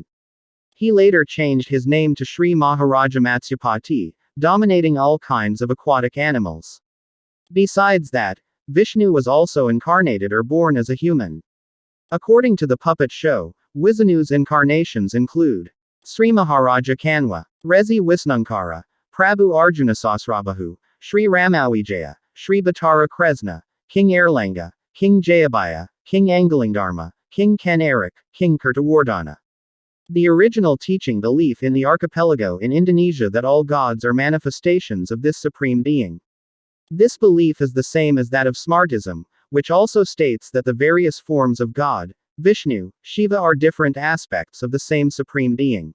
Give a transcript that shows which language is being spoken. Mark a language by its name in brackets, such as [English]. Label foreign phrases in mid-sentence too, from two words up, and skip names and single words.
[English] He later changed his name to Sri Maharaja Matsyapati, dominating all kinds of aquatic animals. Besides that, Vishnu was also incarnated or born as a human. According to the puppet show, Vishnu's incarnations include Sri Maharaja Kanwa, Rezi Wisnunkara, Prabhu Arjuna Sasrabahu, Sri Ramawijaya, Sri Batara Kresna, King Erlanga, King Jayabaya, King Angalingdharma, King Kanarik, King Kertawardhana. The original teaching belief in the archipelago in Indonesia that all gods are manifestations of this supreme being. This belief is the same as that of Smartism, which also states that the various forms of God, Vishnu, Shiva are different aspects of the same supreme being.